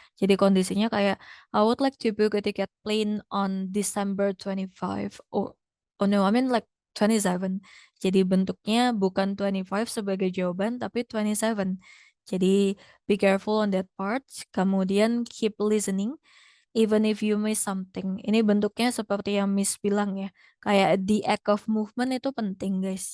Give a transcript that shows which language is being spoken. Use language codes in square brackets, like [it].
[id] Jadi kondisinya kayak [en] I would like to book a ticket plane on December 25. Oh no, I mean like 27. [id] Jadi bentuknya bukan 25 sebagai jawaban tapi 27. Jadi [en] be careful on that part. [id] Kemudian [en] keep listening even if you miss something. [id] Ini bentuknya seperti yang Miss bilang ya. Kayak [en] the act of movement [id] itu penting [en] guys.